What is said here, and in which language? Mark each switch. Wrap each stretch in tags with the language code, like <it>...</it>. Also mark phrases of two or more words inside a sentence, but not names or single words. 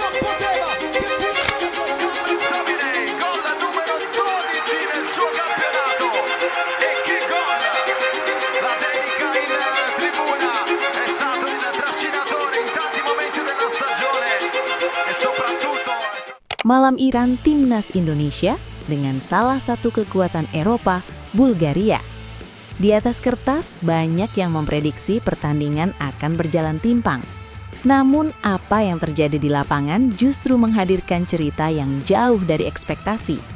<it>poteva, che firma! Inarrestabile, gol numero 12 del suo campionato. E che gol! La dedica in tribuna, è stato il trascinatore in tanti momenti della stagione e soprattutto...</it> <id>Malam Iran Timnas Indonesia dengan salah satu kekuatan Eropa, Bulgaria. Di atas kertas, banyak yang memprediksi pertandingan akan berjalan timpang. Namun, apa yang terjadi di lapangan justru menghadirkan cerita yang jauh dari ekspektasi.</id>